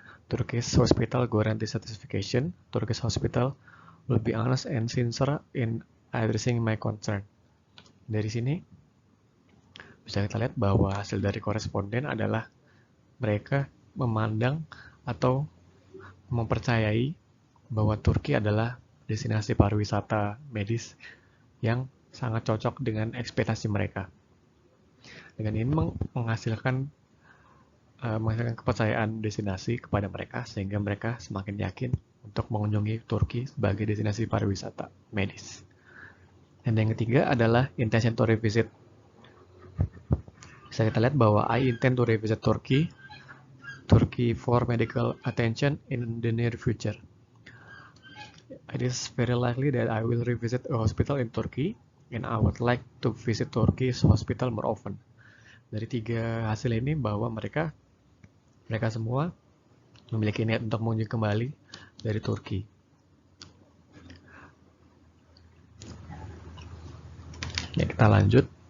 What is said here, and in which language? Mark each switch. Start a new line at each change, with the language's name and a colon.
English: Turkish hospital guarantee certification. Turkish hospital will be honest and sincere in addressing my concern.
Indonesian: Dari sini bisa kita lihat bahwa hasil dari koresponden adalah mereka memandang atau mempercayai bahwa Turki adalah destinasi pariwisata medis yang sangat cocok dengan ekspektasi mereka. Dengan ini menghasilkan kepercayaan destinasi kepada mereka sehingga mereka semakin yakin untuk mengunjungi Turki sebagai destinasi pariwisata medis. Dan yang ketiga adalah
English: intention to revisit.
Indonesian: Bisa kita lihat bahwa
English: I intend to revisit Turkey for medical attention in the near future. It is very likely that I will revisit a hospital in Turkey and I would like to visit Turkey's hospital more often.
Indonesian: Dari tiga hasil ini bahwa mereka semua memiliki niat untuk mengunjungi kembali dari Turki. Ya, kita lanjut.